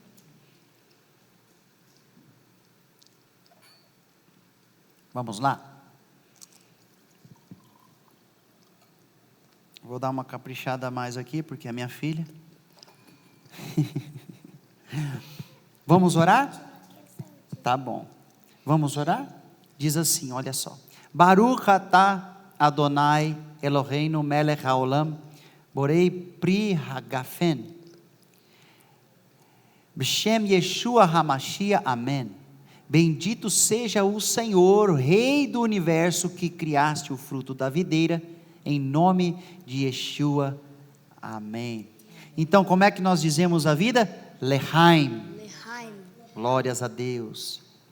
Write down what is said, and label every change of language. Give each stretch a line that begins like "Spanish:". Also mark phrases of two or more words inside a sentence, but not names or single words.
Portuguese: Vamos lá, vou dar uma caprichada a mais aqui, porque é minha filha. Vamos orar? Tá bom, vamos orar? Diz assim, olha só,
Hebrew: ברוך אתה אדוני אלוהינו מלך העולם, בורא פרי הגפן, בשם ישוע המשיח,
Portuguese: amém. Bendito seja o Senhor, Rei do universo, que criaste o fruto da videira, em nome de Yeshua, amém. Então, como é que nós dizemos a vida? Lehaim. Lehaim. Glórias a Deus.